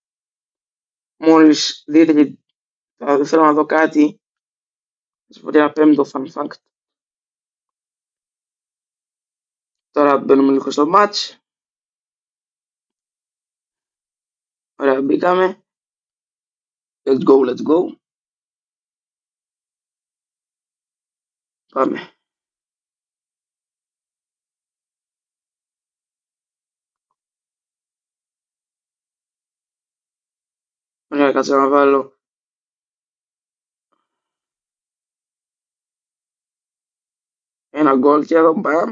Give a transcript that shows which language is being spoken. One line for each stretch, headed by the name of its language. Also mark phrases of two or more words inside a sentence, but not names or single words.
Greek: Μόλις δείτε και θέλω να δω κάτι, θα σας πω και ένα πέμπτο
English: fun fact.
Greek: Τώρα μπαίνουμε λίγο στο match. Ωραία, μπήκαμε.
English: Let's go, let's go.
Greek: Πάμε. Ωραία, κάτσε να βάλω ένα γκολ και εδώ, μπαμ.